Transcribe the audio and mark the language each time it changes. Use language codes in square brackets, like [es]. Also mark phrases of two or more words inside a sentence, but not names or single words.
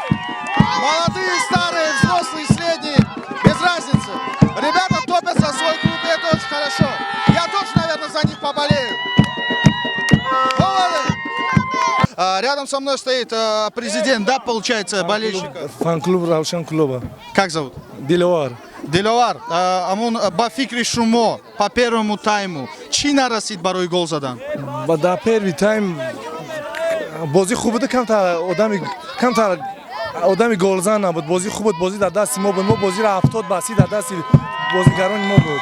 [ru] Молодые, старые, взрослые, средние, без разницы. Ребята топят за свой клуб, и это очень хорошо. Я тоже, наверное, за них поболею. Рядом со мной стоит президент, да, получается, болельщика. Фан-клуб Равшан клуба. Как зовут? Диловар. Диловар. [tg] Амун Бафикри Шумо [ru] по первому тайму. [tg] Чи нарасид барои гол задан? Дар [ru] первый тайм [tg] бозӣ хуб буд, камтар одами голзан набуд. Бозӣ хуб буд, бозӣ дар дасти мо буд. Мо бозиро 70-30 дар дасти бозигарони мо буд.